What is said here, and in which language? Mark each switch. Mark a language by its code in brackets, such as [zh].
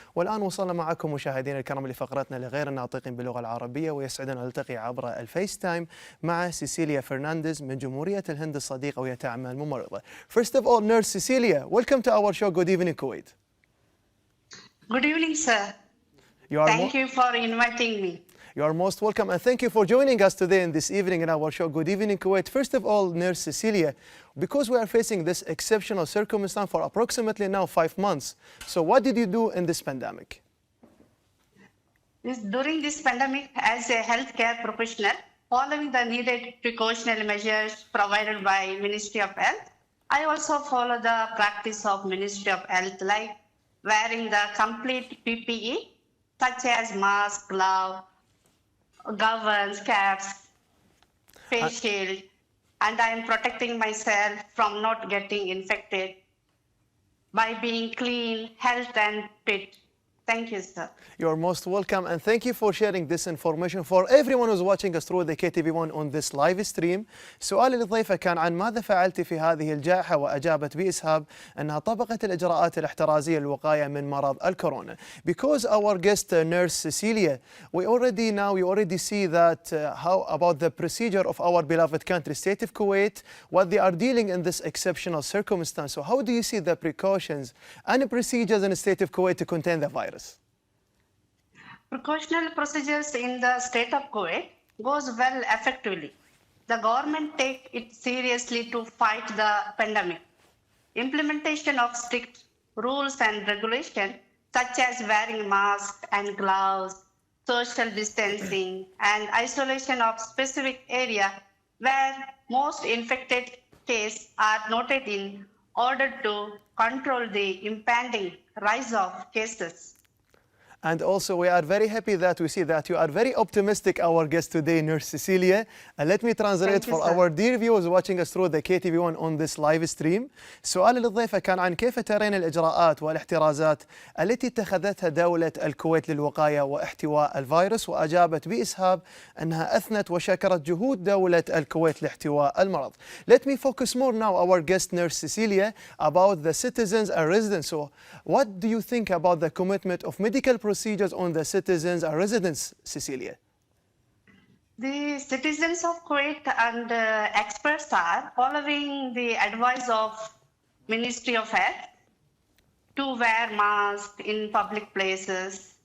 [ar] والآن وصلنا معكم مشاهدينا الكرام لفقرتنا لغير الناطقين باللغة العربية، ويسعدنا نلتقي عبر الفيس تايم مع سيسيليا فرنانديز من جمهورية الهند الصديقة وهي تعمل ممرضة. [en] First of all, Nurse Cecilia, welcome to our show. Good evening, Kuwait. Good evening, sir. Thank you for inviting me. You are most welcome, and thank you for joining us today in this evening in our show. Good evening, Kuwait. First of all, Nurse Cecilia, because we are facing this exceptional circumstance for approximately now 5 months, so what did you do in this pandemic? During this pandemic, as a healthcare professional, following the needed precautionary measures provided by Ministry of Health, I also follow the practice of Ministry of Health, like wearing the complete PPE, such as mask, glove, gowns, caps, face shield, and I am protecting myself from not getting infected by being clean, health, and fit. Thank you, sir. You're most welcome, and thank you for sharing this information for everyone who's watching us through the KTV1 on this live stream. [ar] سؤالي للضيفة كان عن ماذا فعلت في هذه الجائحة، وأجابت بإسهاب أنها طبقت الإجراءات الاحترازية للوقاية من مرض الكورونا. [en] Because our guest Nurse Cecilia, we already see that how about the procedure of our beloved country, state of Kuwait, what they are dealing in this exceptional circumstance. So how do you see the precautions and procedures in the state of Kuwait to contain the virus? Precautionary procedures in the state of Kuwait goes well effectively. The government take it seriously to fight the pandemic. Implementation of strict rules and regulations such as wearing masks and gloves, social distancing, and isolation of specific area where most infected cases are noted in order to control the impending rise of cases. And also, we are very happy that we see that you are very optimistic, our guest today, Nurse Cecilia. And let me translate for our dear viewers watching us through the KTV1 on this live stream. [ar] سؤال للضيفة كان عن كيف ترين الإجراءات والاحترازات التي اتخذتها دولة الكويت للوقاية واحتواء الفيروس، وأجابت بإسهاب أنها أثنت وشكرت جهود دولة الكويت لاحتواء المرض. [en] Let me focus more now, our guest Nurse Cecilia, about the citizens and residents. So what do you think about the commitment of medical procedures on the citizens and residents, Cecilia? The citizens of Kuwait and experts are following the advice of Ministry of Health to wear masks in public places.